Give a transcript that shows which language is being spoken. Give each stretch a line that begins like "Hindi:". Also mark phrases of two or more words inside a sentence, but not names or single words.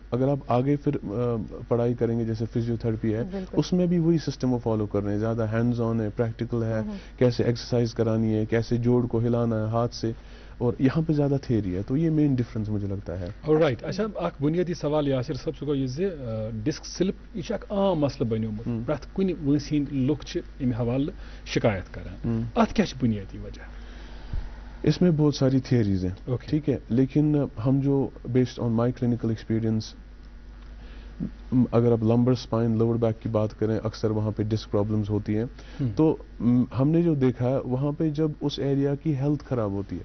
Hindi: अगर आप आगे फिर पढ़ाई करेंगे जैसे फिजियोथेरेपी है, उसमें भी वही सिस्टम वो फॉलो कर रहे हैं. ज़्यादा
English: hands on
Hindi: है, प्रैक्टिकल है, कैसे एक्सरसाइज करानी है, कैसे जोड़ को हिलाना है हाथ से. और यहाँ पे ज़्यादा थियरी है. तो ये
English: main difference
Hindi: मुझे लगता है.
Kashmiri: राइट. अच्छा, अख बुनियादी सवाल यासिर साहब सो ये
English: disc slip
Kashmiri: यह आम मसल बनियोमुत, प्रत कुन वंस हिंद लुक अमि हवाले शिकायत करान. अत क्या बुनियादी वजह?
Hindi: इसमें बहुत सारी थियरीज हैं.
English: Okay.
Hindi: ठीक है, लेकिन हम जो
English: based on my clinical experience,
Hindi: अगर आप
English: lumbar spine lower back
Hindi: की बात करें, अक्सर वहाँ पे
English: disc problems
Hindi: होती हैं. तो हमने जो देखा है वहाँ पे जब उस एरिया की हेल्थ खराब होती है.